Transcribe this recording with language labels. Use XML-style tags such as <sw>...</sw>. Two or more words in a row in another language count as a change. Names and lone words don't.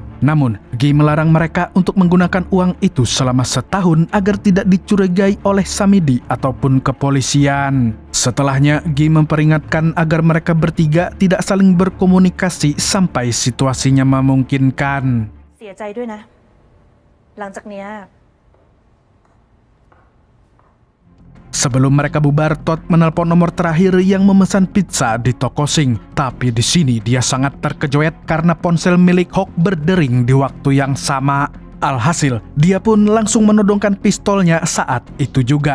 <id>Namun, Gi melarang mereka untuk menggunakan uang itu selama setahun agar tidak dicurigai oleh Samidi ataupun kepolisian. Setelahnya, Gi memperingatkan agar mereka bertiga tidak saling berkomunikasi sampai situasinya memungkinkan.</id> <th>เสียใจด้วยนะ หลังจากเนี้ย</th> <id>Sebelum mereka bubar, Todd menelpon nomor terakhir yang memesan pizza di toko Sing. Tapi di sini dia sangat terkejut karena ponsel milik Hawk berdering di waktu yang sama. Alhasil, dia pun langsung menodongkan pistolnya saat itu juga.</id>